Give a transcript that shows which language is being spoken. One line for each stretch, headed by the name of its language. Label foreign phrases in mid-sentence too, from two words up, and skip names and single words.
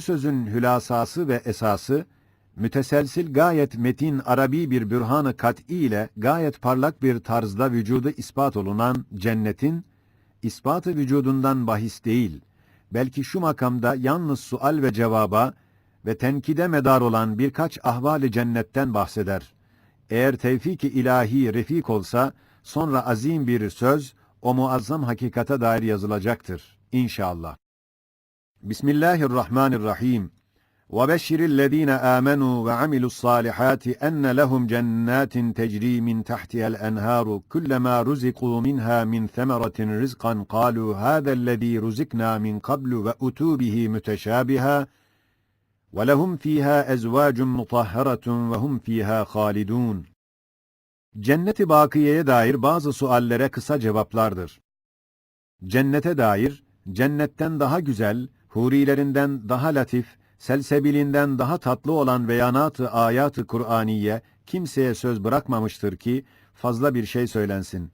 Turkish: sözün hülasası ve esası, müteselsil gayet metin Arabi bir bürhan-ı kat'î ile gayet parlak bir tarzda vücudu ispat olunan cennetin, ispatı vücudundan bahis değil, belki şu makamda yalnız sual ve cevaba ve tenkide medar olan birkaç ahval-i cennetten bahseder. Eğer tevfik-i ilahi refik olsa, sonra azim bir söz, o muazzam hakikate dair yazılacaktır. İnşallah.
Arabic: Bismillahirrahmanirrahim. وَبَشِّرِ الَّذ۪ينَ آمَنُوا وَعَمِلُوا الصَّالِحَاتِ اَنَّ لَهُمْ جَنَّاتٍ تَجْرِي مِنْ تَحْتِهَا الْأَنْهَارُ كُلَّمَا رُزِقُوا مِنْهَا مِنْ ثَمَرَةٍ رِزْقًا قَالُوا هَذَا الَّذ۪ي رُزِقْنَا مِنْ قَبْلُ وَأُتُوا بِهِ مُتَشَابِهًا وَلَهُمْ ف۪يهَا اَزْوَاجٌ مُطَهَّرَةٌ وَهُمْ ف۪يهَا خَالِدُونَ.
Turkish: Cennet-i Bakiye'ye dair bazı suallere kısa cevaplardır. Cennete dair, cennetten daha güzel, hurilerinden daha latif, selsebilinden daha tatlı olan beyanat-ı ayat-ı Kur'aniye kimseye söz bırakmamıştır ki fazla bir şey söylensin.